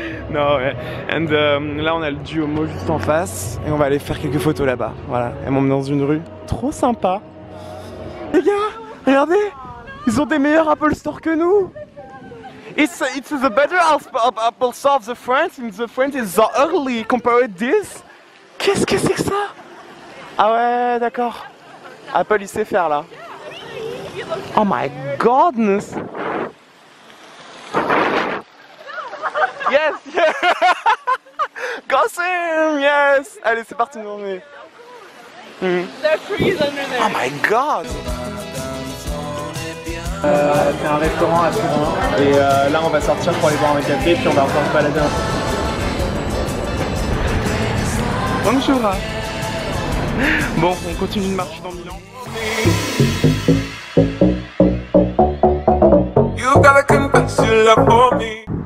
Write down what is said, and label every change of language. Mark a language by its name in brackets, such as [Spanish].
[French] Non ouais. And là on a le Duomo juste en face et on va aller faire quelques photos là-bas. Voilà. Elle m'emmène dans une rue. Trop sympa. Les gars, regardez, ils ont des meilleurs Apple Store que nous. [English] It's the better Apple Store of the France, and the France is so ugly compared to this. [French] Qu'est-ce que c'est que ça? Ah ouais, d'accord. Apple il sait faire là. [English] Oh my godness. Yes, yes. Gossam, yes. [French] Allez, c'est parti, on est. [English] Oh my god. [French] C'est un restaurant à Turin et là on va sortir pour aller boire un café puis on va encore se balader un peu. Bonjour. Bon, on continue de marcher dans Milan. [English] You gotta confess your love for me.